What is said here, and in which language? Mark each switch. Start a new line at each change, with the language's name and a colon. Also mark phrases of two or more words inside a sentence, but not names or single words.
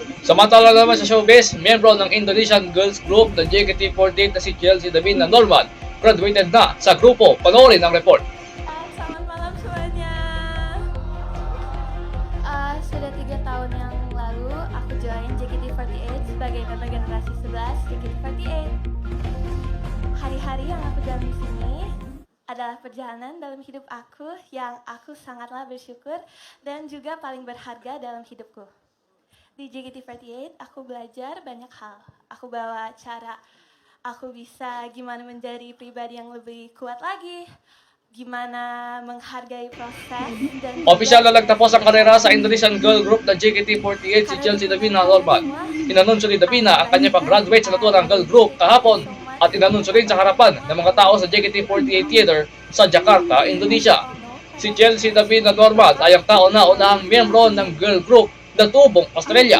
Filipino: Samantala naman sa showbiz, miyembro ng
English: Indonesian girls group
Filipino: na JKT48 na si Chelsea Davina Norman, graduated na sa grupo. Panoorin ang report.
Indonesian: Selamat malam semuanya. Sudah 3 tahun yang lalu aku join JKT48 sebagai member generasi 11 JKT48. Hari-hari yang aku jalani di sini adalah perjalanan dalam hidup aku yang aku sangatlah bersyukur dan juga paling berharga dalam hidupku. Di JKT48 aku belajar banyak hal. Aku bawa cara aku bisa gimana menjadi pribadi yang lebih kuat lagi, gimana menghargai proses dan
Filipino: Opisyal na nagtapos ang karera sa
English: Indonesian girl group
Filipino: na JKT48 si Chelsea Davina Norman. Inanunsyo ni Davina ang kanyang pag-graduate sa naturang
English: girl group
Filipino: kahapon at inanunsyo rin sa harapan ng mga tao sa JKT48 Theater sa Jakarta, Indonesia. Si Chelsea Davina Norman ay ang kauna-unahang miyembro ng
English: girl group
Filipino: na tubong Australia.